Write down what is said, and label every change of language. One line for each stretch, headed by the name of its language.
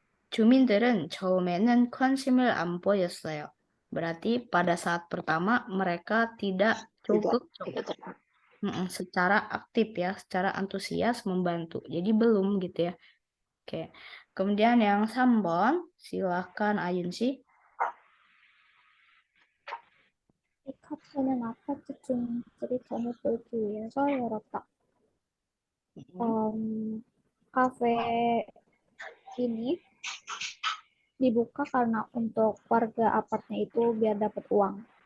Korean: 주민들은 처음에는 관심을 안 보였어요.
Indonesian: Berarti pada saat pertama mereka tidak cukup secara aktif ya, secara antusias membantu. Jadi belum gitu ya. Oke. Kemudian yang 3번, silahkan Ayun sih.
Korean: 이 카페는 아파트 주민들이 돈을 벌기 위해서 열었다.
Indonesian: Kafe ini dibuka karena untuk warga apartnya itu biar dapat uang.